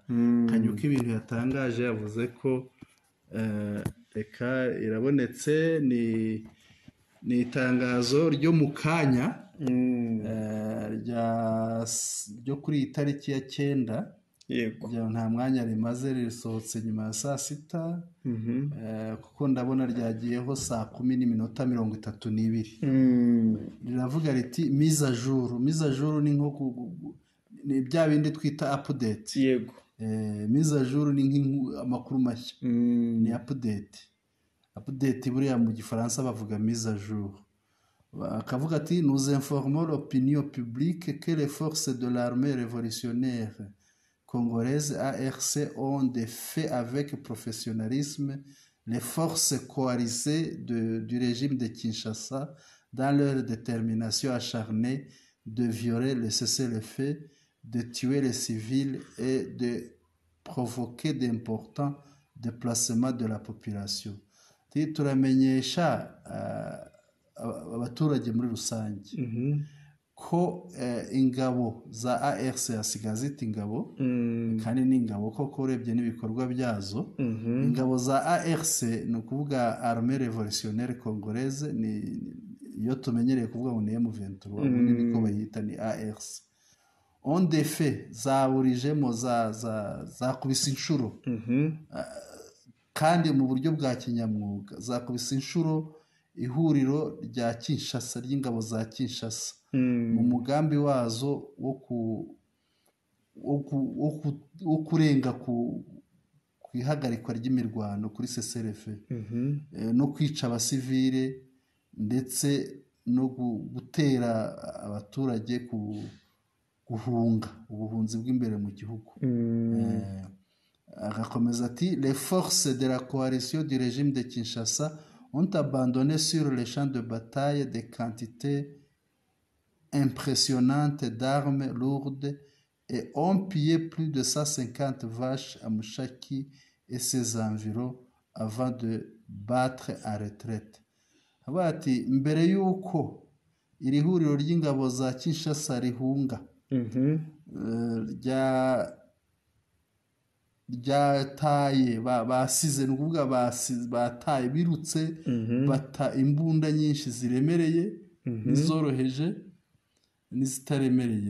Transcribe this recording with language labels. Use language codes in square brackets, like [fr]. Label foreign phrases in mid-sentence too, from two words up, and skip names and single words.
[rw] Kanyuka ibintu yatangaje yavuze ko reka irabonetse, ni itangazo ryo mu kanya ryo kuri iyi tariki ya 9. yego, nta mwanya rimaze, risohotse nyuma ya saa 6, kuko ndabona ryagiyeho saa 10:32. Riravuga riti [fr] mise à jour. Mise à jour [rw] ni nko ni bya bindi twita update. yego, [fr] mise à jour [rw] ni amakuru mashya, ni update. Update buriya mu Gifaransa bavuga [fr] mise à jour. [rw] Akavuga ati [fr] nous informons l'opinion publique que les forces de l'armée révolutionnaire congolaise ARC ont défait avec professionnalisme les forces coalisées du régime de Kinshasa dans leur détermination acharnée de violer le cessez-le-feu, de tuer les civils et de provoquer d'importants déplacements de la population. [rw] Turamenyesha abaturage muri rusange ko ingabo za ARC hasigaye zita ingabo, kandi n'ingabo koko urebye n'ibikorwa byazo. Ingabo za ARC ni ukuvuga Armée Révolutionnaire Congolaise, iyo tumenyereye kuvuga ngo ni M23, ubundi niko bayita, ni ARC. [fr] On défait [rw] zaburijemo, zakubise inshuro, kandi mu buryo bwa kinyamwuga, zakubise inshuro ihuriro rya Kinshasa, ry'ingabo za Kinshasa, mu mugambi wazo wo kurenga ku ihagarikwa ry'imirwano kuri cessez-le-feu, no kwica abasivile ndetse no gutera abaturage guhunga ubuhunzi bw'imbere mu gihugu. Agakomeza ati [fr] les forces de la coalition du régime de Kinshasa ont abandonné sur les champs de bataille des quantités impressionnantes d'armes lourdes et ont pillé plus de 150 vaches à Mushaki et ses environs avant de battre en retraite. [rw] Abati mbere yuko iri huriro ry'ingabo za Kinshasa rihunga, ryataye basize, ni ukuvuga bataye, birutse bata imbunda nyinshi ziremereye, n'izoroheje n'izitaremereye.